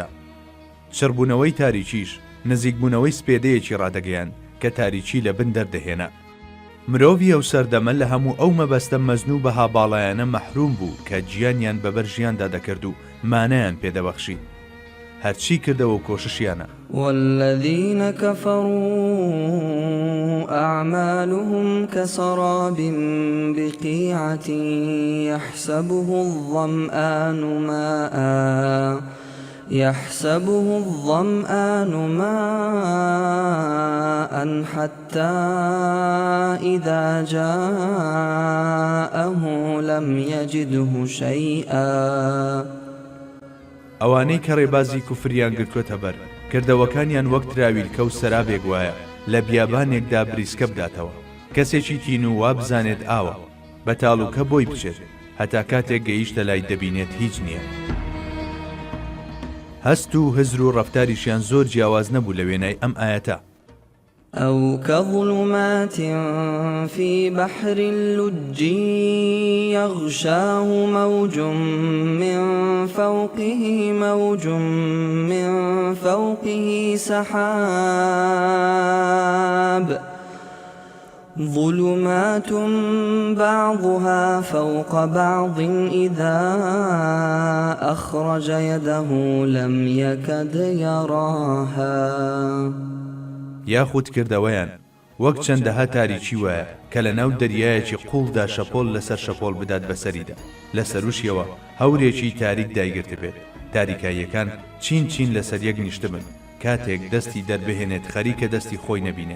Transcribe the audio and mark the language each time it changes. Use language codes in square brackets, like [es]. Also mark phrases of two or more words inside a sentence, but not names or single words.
[ckb] شەڕبوونەوەی تاریکیش نزیکبوونەوەی سپێدەیەکی ڕادەگەیان کە تاریکی لە بن دەردەهێنا. مرۆڤی ئەو سەردەمە لە هەموو ئەو مەبەستە مەزنوو بەها باڵایانە مەحروم بوو کە گیانیان بەبەر ژیاندا دەکرد و مانەیان پێدەبەخشی. هەرچی کردەوە و کۆششیانە. [ar] والذين كفروا أعمالهم كسراب بقيعة يحسبه الظمآن ماء حتى إذا جاءه لم يجده شيئا. [ckb] ئەوانەی کە ڕێبازی کوفریان گرتووەتە بەر کردەوەکانیان وەک تراویلکە و سەرابێک وایە لە بیابانێکدا بریسکە بداتەوە. کەسێکی تین و وا بزانێت ئاوە بە تاڵوکە بۆی بچێت هەتا کاتێک گەیشتە لای دەبینێت هیچ نییە. هەست و هزر و ڕەفتاریشیان زۆر جیاواز نەبوو لە وێنای ئەم ئاەتە. [ar] أو كظلمات في بحر اللج يغشاه موج من فوقه سحاب ظلمات بعضها فوق بعض إذا أخرج يده لم يكد يراها. [ckb] یاخود کردەوەیان وەک چەندەها تاریکی وایە کە لە ناو دەریایەکی قوڵدا شەپۆل لەسەر شەپۆل بدات بەسەریدا، لە سەروشیەوە هەورێکی تاریک دایگرت بێت. تاریکاییەکان چین لەسەر یەک نیشتە بن کاتێک دەستی دەربهێنێت خەریکە دەستی خۆی نەبینێت.